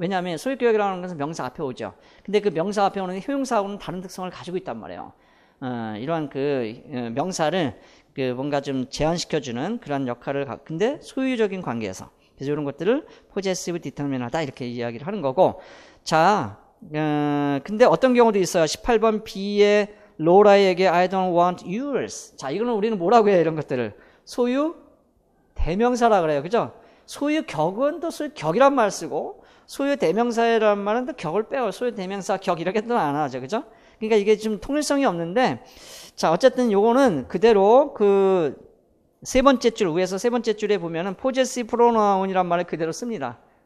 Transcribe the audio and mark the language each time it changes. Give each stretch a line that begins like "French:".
Korean: 왜냐하면 소유격이라는 것은 명사 앞에 오죠. 근데 그 명사 앞에 오는 효용사하고는 다른 특성을 가지고 있단 말이에요. 이러한 명사를 뭔가 좀 제한시켜주는 그런 역할을 근데 소유적인 관계에서 그래서 이런 것들을 possessive determinant다 이렇게 이야기를 하는 거고. 자, 근데 어떤 경우도 있어요. 18번 B의 로라에게
English: I don't want yours.
Korean: 자, 이거는 우리는 뭐라고 해요? 이런 것들을 소유 대명사라 그래요. 그죠? 소유 격은 또 소유 격이란 말 쓰고 소유 대명사라는 말은 또 격을 빼요. 소유 대명사 격 이렇게 또 안 하죠. 그죠? 그러니까 이게 좀 통일성이 없는데 자, 어쨌든 요거는 그대로 세 번째 줄 위에서 세 번째 줄에 보면은 possessive pronoun이란 말을 그대로 씁니다.